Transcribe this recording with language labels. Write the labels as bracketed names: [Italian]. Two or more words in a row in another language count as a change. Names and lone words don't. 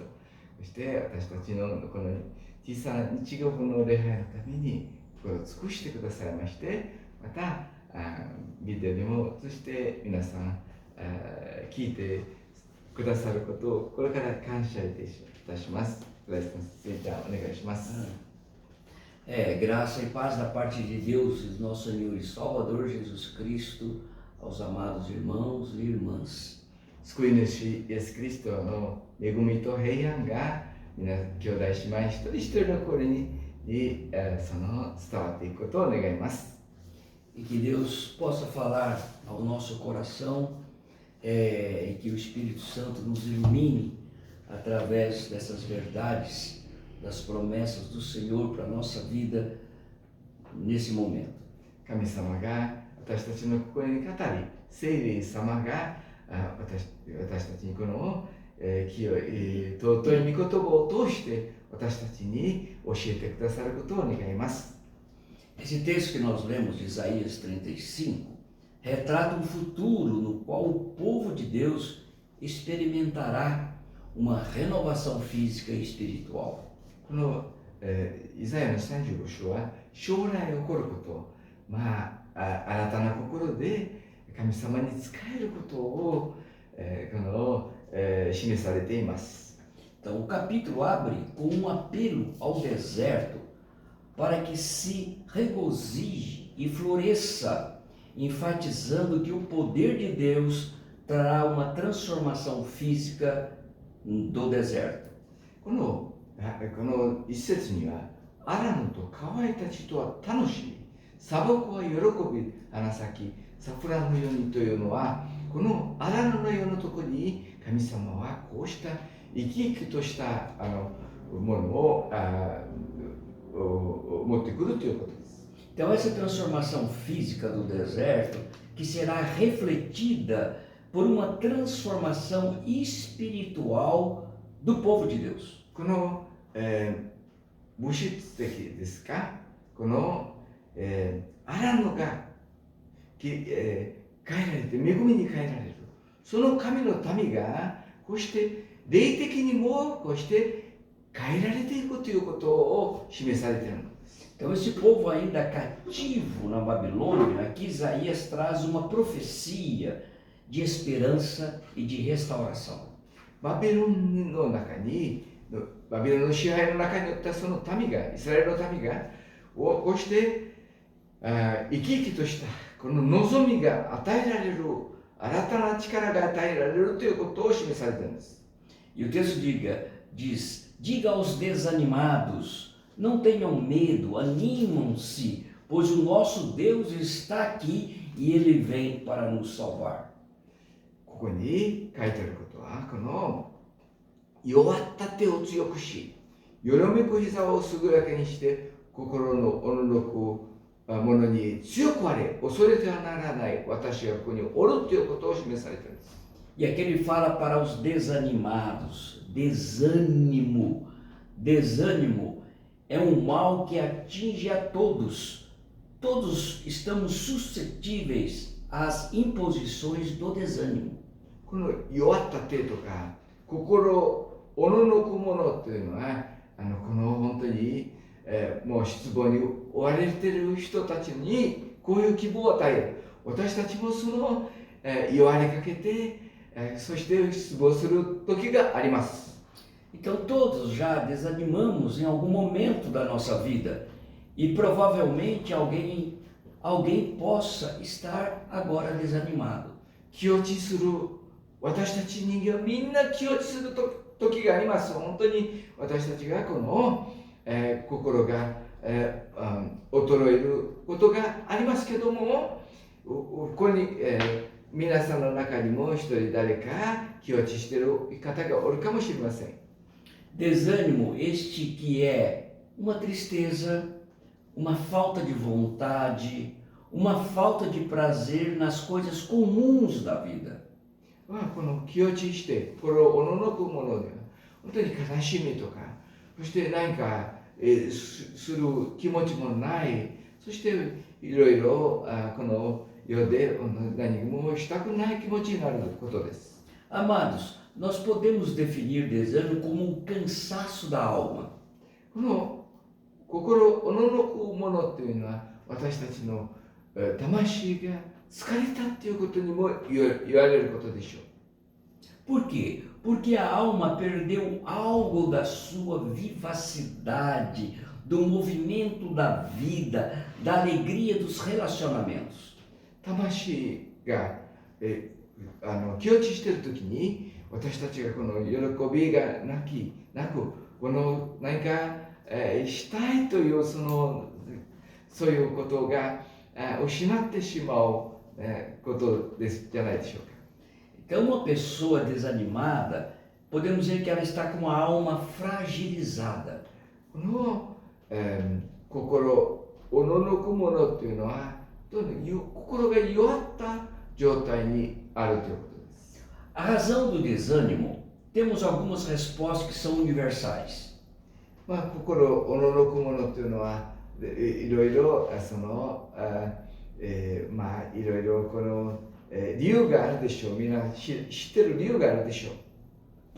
[Japanese] そして私たちのこの小さな日曜日の礼拝のためにこれを尽くしてくださいまして、またビデオにも映して皆さん聞いてくださることをこれから感謝いたします。グライスの先生、じゃあお願いします。 [Portuguese] Graça e paz da parte de Deus, nosso Senhor e Salvador Jesus Cristo, aos amados irmãos e irmãs. [Japanese] 救い主イエス・キリストの恵みと平安が皆兄弟姉妹一人一人の心に伝わっていくことを願います。 [Portuguese] E que Deus possa falar ao nosso coração e que o Espírito Santo nos ilumine através dessas verdades, das promessas do Senhor para a nossa vida nesse momento. [Japanese] 神様が私たちの心に語り、聖霊様が私たちにこの清い尊い御言葉を通して私たちに教えてくださることを願います。 [Portuguese] Esse texto que nós lemos de Isaías 35 retrata um futuro no qual o povo de Deus experimentará uma renovação física e espiritual. [Japanese] この、イザヤの35章は将来起こること、新たな心で神様に仕えることを、示されています。 [Portuguese] Então, o capítulo abre com um apelo ao deserto para que se regozije e floresça, enfatizando que o poder de Deus trará uma transformação física do deserto. [Japanese] この一節には、アラノと乾いた地とは楽しみ、砂漠は喜び花咲き、桜のようにというのは、このアラノのようなところに神様はこうした生き生きとしたものを持ってくるということです。 [Portuguese] Então, essa transformação física do deserto, que será refletida por uma transformação espiritual do povo de Deus. [Japanese] この、物質的ですか、この、アラノが、変えられて、恵みに変えられる。その神の民が、こうして霊的にもこうして変えられていくということを示されているのです。 [Portuguese] Então, esse povo ainda cativo na Babilônia, aqui Isaías traz uma profecia de esperança e de restauração. [Japanese] バビロンの支配の中におったその民が、イスラエルの民が、こうして生き生きとしたこの望みが与えられる、新たな力が与えられるということを示されているんです。 [Portuguese] E o texto diz, diga aos desanimados, não tenham medo, animam-se, pois o nosso Deus está aqui e Ele vem para nos salvar. [Japanese] ここに書いてあることは、この弱った手を強くし、よろめく膝をすぐやけにして、心のおののくものに強くあれ、恐れてはならない、私がここにおるということを示されているんです。 [Portuguese] E aqui ele fala para os desanimados, desânimo. Desânimo é um mal que atinge a todos. Todos estamos suscetíveis às imposições do desânimo. [Japanese] この弱った手とか、心おののくものというのは、この本当に、もう失望に追われている人たちにこういう希望を与える。私たちもその、弱りかけて、そして失望する時があります。 [Portuguese] Então todos já desanimamos em algum momento da nossa vida e provavelmente alguém possa estar agora desanimado. [Japanese] 気落ちする、私たち人間はみんな気落ちする時があります。本当に私たちがこの、心が、衰えることがありますけども、 ここに、皆さんの中にも一人誰か気落ちしている方がおるかもしれません。 [Portuguese] Desânimo, este que é uma tristeza, uma falta de vontade, uma falta de prazer nas coisas comuns da vida. [Japanese] この気落ちして心をおののくものでは本当に悲しみとか、そして何か、する気持ちもない、そしていろいろこの世で何もしたくない気持ちになることです。 [Portuguese] Amados, nós podemos definir desânimo como um cansaço da alma. [Japanese] この心おののくものっていうのは私たちの魂が疲れたっていうことにも言われることでしょう。 [Portuguese] Por quê? Porque a alma perdeu algo da sua vivacidade, do movimento da vida, da alegria dos relacionamentos. [Japanese] 魂が、気落ちしている時に私たちがこの喜びがなくこの何か、したいというそういうことが失ってしまう、ことですじゃないでしょうか。 [Portuguese] Então, uma pessoa desanimada, podemos dizer que ela está com a alma fragilizada. [Japanese] この、心おののくものっていうのは心が弱った状態にあるということです。 [Portuguese] A razão do desânimo, temos algumas respostas que são universais. [Japanese] 心おののくものっていうのはいろいろいろいろこの理由があるでしょう。みんな知ってる理由があるでしょう。